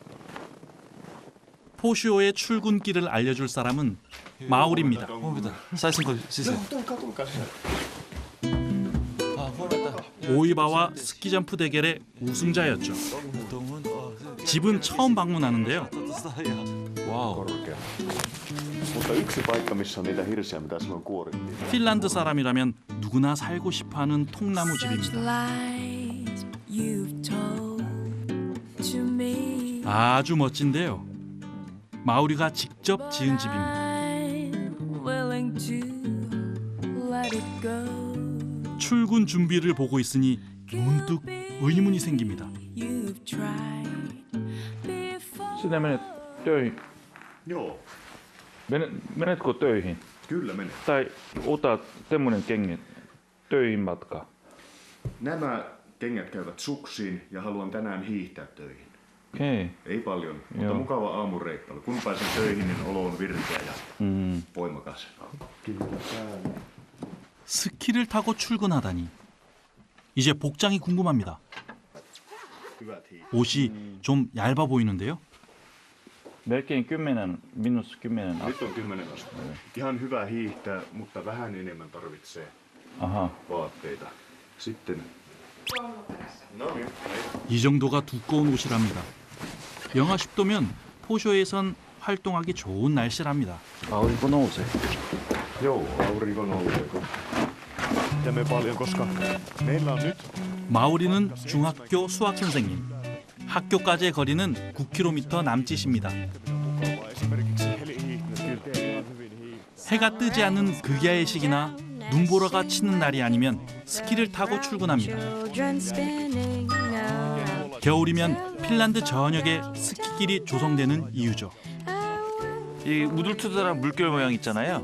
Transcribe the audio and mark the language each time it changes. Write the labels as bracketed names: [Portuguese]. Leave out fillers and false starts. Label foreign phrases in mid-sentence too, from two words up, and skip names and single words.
[Korean] 포시오의 출근길을 알려줄 사람은 마울입니다. 사이슨 거 쓰세요. 오이바와 스키점프 대결의 우승자였죠. 집은 처음 방문하는데요. 와우. [Finnish] Mutta yksi paikka, missä on niitä hirsiä, mitä silloin kuorittiin. [Korean] 핀란드 사람이라면 누구나 살고 싶어하는 통나무 집입니다. 아주 멋진데요. 마우리가 직접 지은 집입니다. 출근 준비를 보고 있으니 문득 의문이 생깁니다. [Finnish] Sinä menet töihin. Joo, Menetkö töihin? kyllä menee. Tai otat tämmöinen kengät töihin matka? Nämä kengät käyvät suksiin ja haluan tänään hiihtää töihin. Okei. Ei paljon, mutta Joo. mukava aamureikkailu. Kun pääsen töihin, niin olo on virkeä ja voimakas. [Korean] 스키를 타고 출근하다니. 이제 복장이 궁금합니다. [Finnish] Hyvät hiihtäjät. [Korean] 옷이 좀 얇아 보이는데요. [Finnish] Melkein 10, minus 10 Nyt on 10 astetta. Ihan hyvä hiihtää, mutta vähän enemmän tarvitsee Aha. vaatteita. Sitten... No niin, [Korean] 이 정도가 두꺼운 옷이랍니다. 영하 10도면 포쇼에선 활동하기 좋은 날씨랍니다. [Finnish] aurinko nousee. joo, aurinko nousee. Teemme paljon, koska meillä on nyt... [Korean] 마우리는 중학교 수학 선생님. 학교까지의 거리는 9km 남짓입니다. [Finnish] Esimerkiksi helihiihtäjät. [Korean] 해가 뜨지 않는 극야의 시기나 눈보라가 치는 날이 아니면 스키를 타고 출근합니다. 겨울이면 핀란드 전역에 스키길이 조성되는 이유죠. 이 우둘투둘한 물결 모양 있잖아요.